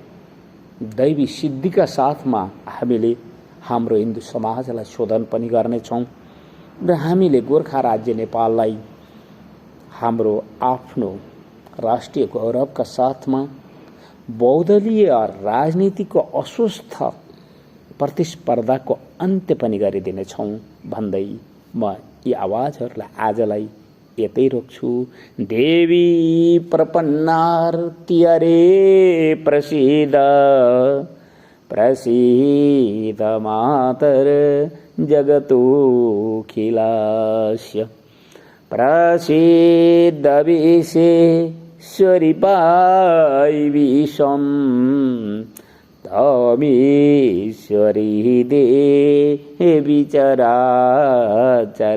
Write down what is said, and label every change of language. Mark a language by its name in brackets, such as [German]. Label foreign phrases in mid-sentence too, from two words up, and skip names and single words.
[Nepali] दैवी सिद्धिका साथमा हामीले हाम्रो हिन्दू समाजलाई शोधन पनि गर्नेछौँ र हामीले गोर्खा राज्य नेपाललाई हाम्रो आफ्नो राष्ट्रिय गौरवका साथमा बहुदलीय राजनीतिको अस्वस्थ प्रतिस्पर्धाको अन्त्य पनि गरिदिनेछौँ भन्दै म यी आवाजहरूलाई आजलाई यतै रोक्छु। [Sanskrit] देवी प्रपन्नार्त्यरे प्रसीद प्रसीद मातर जगतोऽखिलस्य। प्रसीद विश्वेश्वरि पाहि विश्वं तमीश्वरी देवी चराचरस्य।